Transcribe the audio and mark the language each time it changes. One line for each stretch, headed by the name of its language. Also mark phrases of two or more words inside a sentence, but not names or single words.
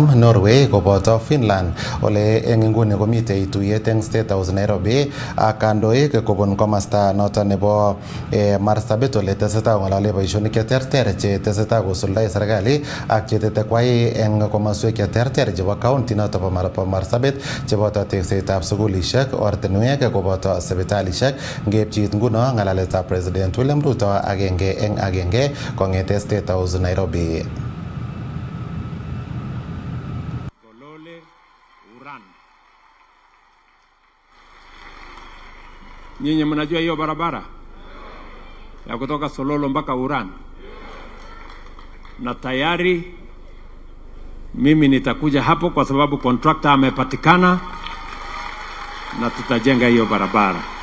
Kalenjin: Norway koboto Finland ole eng inguni komitei tuyet eng State House Nairobi ak kandoik kobun komasta noto nebo Marsabit ole tesetai ng'olole boisionik cheterter che tesetai kosuldoi serikali ak chetete kwai eng komoswek cheterter chebo county noto bo Marsabit cheboto teksetab sukulishek, ortinwek koboto sipitalishek. Ngepchit nguno ng'alaletab President William Ruto agenge eng agenge kong'ete State House Nairobi. Solole Uran.
Swahili: Nyinyi mnajua hiyo barabara ya kutoka Sololo mpaka Uran, na tayari mimi nitakuja hapo kwa sababu contractor amepatikana na tutajenga hiyo barabara.